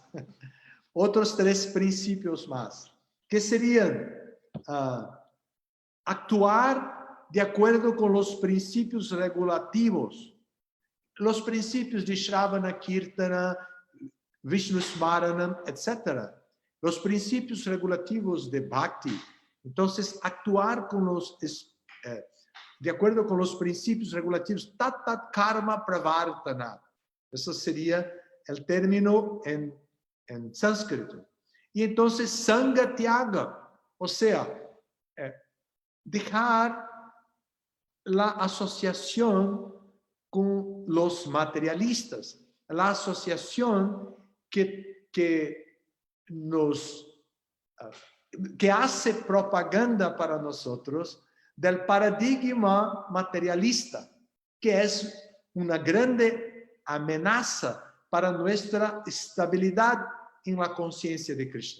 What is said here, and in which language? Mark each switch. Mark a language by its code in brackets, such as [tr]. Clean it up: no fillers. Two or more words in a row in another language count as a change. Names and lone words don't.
[es] Otros tres principios más, que serían actuar de acuerdo con los principios regulativos, los principios de [sa] Shravana, Kirtana, Vishnu Smaranam, [es] etc. Los principios regulativos de Bhakti. Entonces, actuar con de acuerdo con los principios regulativos, [sa] tat karma pravartana. [es] Eso sería el término en sánscrito. Y entonces, [sa] sanga tyaga, [es] o sea, dejar la asociación con los materialistas, la asociación que hace propaganda para nosotros del paradigma materialista, que es una grande amenaza para nuestra estabilidad en la conciencia de Krishna.